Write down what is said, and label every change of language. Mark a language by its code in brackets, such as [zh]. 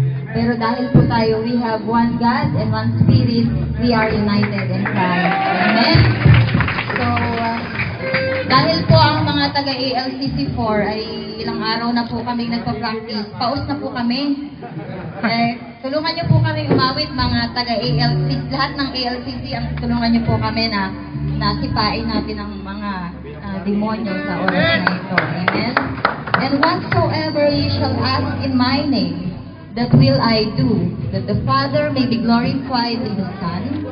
[tl] Pero dahil po tayo, [en] we have one God and one Spirit, we are united in Christ. [tl] Amen? So, dahil po ang mga taga-ALCC4 ay ilang araw na po kami nagpa-practice, paus na po kami. Tulungan niyo po kami umawit, mga taga-ALCC, lahat ng ALCC, ang tulungan niyo po kami na sipain natin ang mga demonyo sa oras na ito. Amen? [en] And whatsoever ye shall ask in my name, that will I do, that the Father may be glorified in the Son.